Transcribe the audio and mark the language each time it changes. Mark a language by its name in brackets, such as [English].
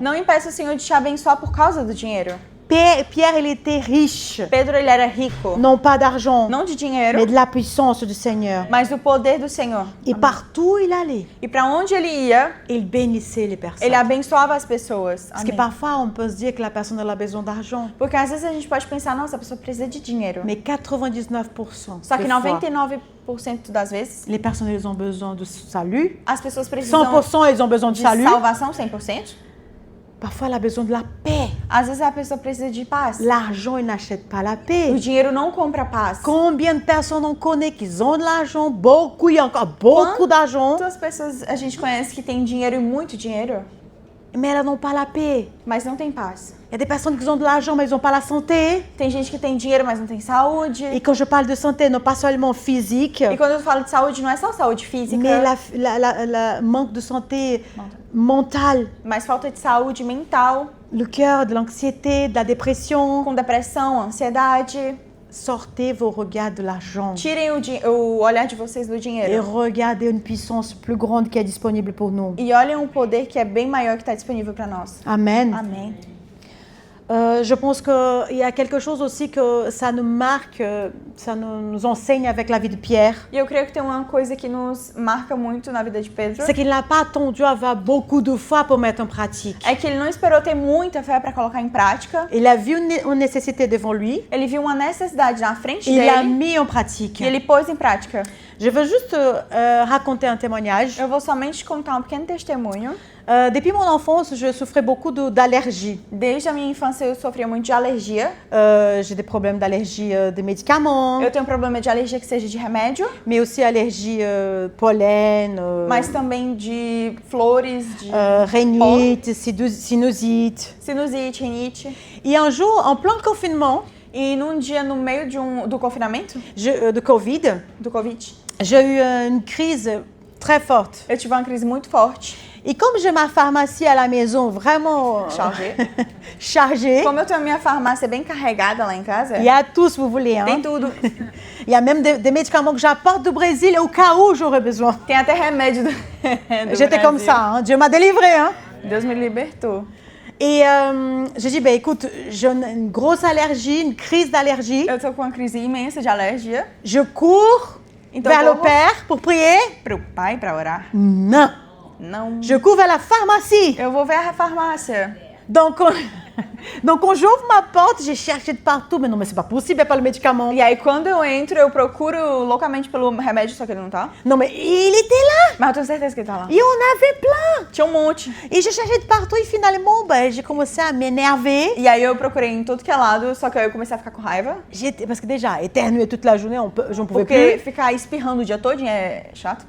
[Portuguese] Não impeça o Senhor de te abençoar por causa do dinheiro. [French] Pierre, il était riche, [Portuguese] Pedro, ele era rico. [French] non pas d'argent, [Portuguese] Não de dinheiro, [French] mais de la puissance du Seigneur. [Portuguese] mas do poder do Senhor. [French] Et partout où il allait, [Portuguese] E para onde ele ia, [French] il bénissait les personnes. [Portuguese] ele abençoava as pessoas. [French] Parce que [Portuguese] Amém. [French] parfois, on peut se dire que la personne elle a besoin d'argent. [Portuguese] Porque às vezes a gente pode pensar, nossa, a pessoa precisa de dinheiro. [French] Mais 99%, [Portuguese] Só que [French] des fois, [Portuguese] 99% das vezes, [French] les personnes elles ont besoin de salut. [Portuguese] as pessoas precisam [French] 100% elles ont besoin de [Portuguese] de [French] salut. [Portuguese] salvação, 100%. [French] Parfois, elle a besoin de la paix. [Portuguese] Às vezes a pessoa precisa de paz. [French] L'argent, il n'achète pas la paix. [Portuguese] O dinheiro não compra paz. [French] Combien de personnes on connaît qui ont de l'argent? Beaucoup, il y a encore beaucoup d'argent, [Portuguese] Quantas pessoas a gente conhece que tem dinheiro e muito dinheiro, [French] mais elles n'ont pas la paix. [Portuguese] mas não tem paz? [French] Il y a des personnes qui ont de l'argent, mais ils n'ont pas la santé. [Portuguese] Tem gente que tem dinheiro, mas não tem saúde. [French] Et quand je parle de santé, non pas seulement physique, [Portuguese] E quando eu falo de saúde, não é só saúde física, [French] mais la manque de santé mentale, [Portuguese] mas falta de saúde mental, [French] le cœur, de l'anxiété, de la dépression. [Portuguese] com depressão, ansiedade. [French] Sortez vos regards de l'argent [Portuguese] Tirem o olhar de vocês do [French] et [Portuguese] dinheiro. [French] regardez une puissance plus grande qui est disponible pour nous. [Portuguese] E olhem um poder que é bem maior que está disponível para nós. [French] Amen. [Portuguese] Amém. [French] Je pense qu'il y a quelque chose aussi que ça nous marque, ça nous enseigne avec la vie de Pierre. [Portuguese] E eu creio que tem uma coisa que nos marca muito na vida de Pedro. [French] C'est qu'il n'a pas attendu avoir beaucoup de foi pour mettre en pratique. [Portuguese] É que ele não esperou ter muita fé para colocar em prática. [French] Il a vu une nécessité devant lui. [Portuguese] Ele viu uma necessidade na frente [French] Il l'a [Portuguese] dele [French] mis en pratique. [Portuguese] e ele pôs em prática. [French] Je veux juste raconter un témoignage. [Portuguese] Eu vou somente contar um pequeno testemunho. [French] Depuis mon enfance, je souffrais beaucoup d'allergies. [Portuguese] Desde a minha infância eu sofria muito de alergia. [French] J'ai des problèmes d'allergie des médicaments, [Portuguese] Eu tenho um problema de alergia que seja de remédio, [French] mais aussi allergie pollen, [Portuguese] mas também de flores, de [French] rhinite, sinusite. [Portuguese] sinusite, rinite. [French] Et un jour, en plein confinement [Portuguese] E num dia no meio do confinamento, [French] de Covid, [Portuguese] do Covid, [French] j'ai eu une crise très forte. [Portuguese] eu tive uma crise muito forte. [French] Et comme j'ai ma pharmacie à la maison vraiment chargée, [Portuguese] Como eu tenho a minha farmácia bem carregada lá em casa, [French] il y a tout ce que vous voulez. [Portuguese] tem [French] Hein? [Portuguese] tudo. [French] Il y a même des médicaments que j'apporte du Brésil au cas où j'aurais besoin. [Portuguese] Tem até remédio do [French] J'étais comme ça, hein? Dieu m'a délivré. Hein? [Portuguese] Deus me libertou. [French] Et j'ai dit, écoute, j'ai une grosse allergie, une crise d'allergie. [Portuguese] Eu tô com uma crise imensa de alergia. [French] Je cours [Portuguese] Então [French] vers le [Portuguese] corro [French] Père pour prier. [Portuguese] pro pai para orar. [French] Non. [Portuguese] Não. [French] Je cours vers la pharmacie. [Portuguese] Eu vou ver a farmácia. [French] Donc, quand j'ouvre ma porte, j'ai cherché de partout. Mais non, mais c'est pas possible, il n'y a pas le médicament. [Portuguese] E aí quando eu entro, eu procuro loucamente pelo remédio, só que ele não tá. [French] Non, mais il était là. [Portuguese] Mas eu tenho certeza que ele tá lá. [French] Et on avait plein. [Portuguese] Tinha um monte. [French] Et j'ai cherché de partout et finalement, j'ai commencé à m'énerver. [Portuguese] E aí eu procurei em tudo que é lado, só que aí eu comecei a ficar com raiva. [French] Parce que déjà, éternuer toute la journée, j'en pouvais [Portuguese] Porque [French] plus. [Portuguese] ficar espirrando o dia todo é chato.